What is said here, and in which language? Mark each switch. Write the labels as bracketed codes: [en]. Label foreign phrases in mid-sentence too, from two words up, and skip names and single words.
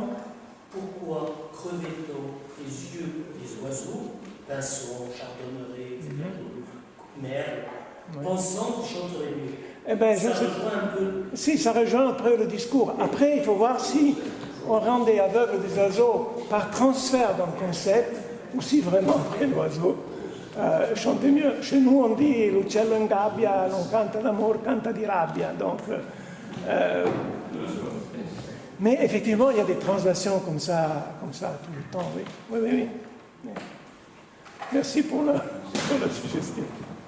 [fr] Pourquoi crevait-on les yeux des oiseaux, pinsons, chardonnerets, merles, pensant qu'ils chanteraient mieux? Eh ben, ça rejoint un peu. Si, ça rejoint après le discours. Après, il faut voir si on rendait aveugles des oiseaux par transfert d'un concept, ou si vraiment après l'oiseau chantait mieux. Chez nous, on dit [it] l'uccello in gabbia non canta d'amore, canta di rabbia. [fr] Donc, mais effectivement, il y a des translations comme ça tout le temps. Oui. Merci pour la suggestion.